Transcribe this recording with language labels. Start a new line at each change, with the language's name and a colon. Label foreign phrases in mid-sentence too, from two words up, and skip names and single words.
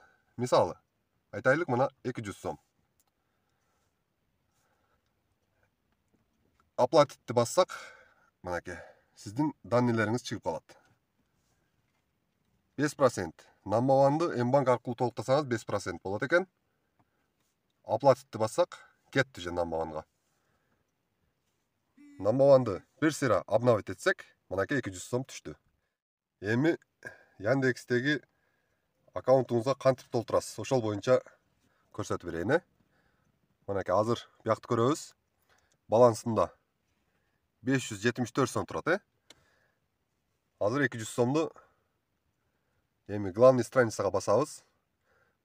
Kyrgyz: Мисалы, айтайлык мына 200 сом. Оплатитти бассак, мынакей, сиздин данныйларыңыз чыгып калат. 5%. Number one'ды М-банк аркылуу толуктасаңыз 5% болот экен. Оплатитти бассак, кетти же Number one'га. Number one'ды бир сыйра обновить этсек, мынакей 200 сом түштү. Эми Яндекстеги аккаунтуңузга кантип толтурасыз? Ошол боюнча көрсөтүп берейин, Мынакей азыр биякты көрөбүз. Балансында 574 сом турат, Азыр 200 сомду эми
Russian: главный страницага
Kyrgyz: басабыз.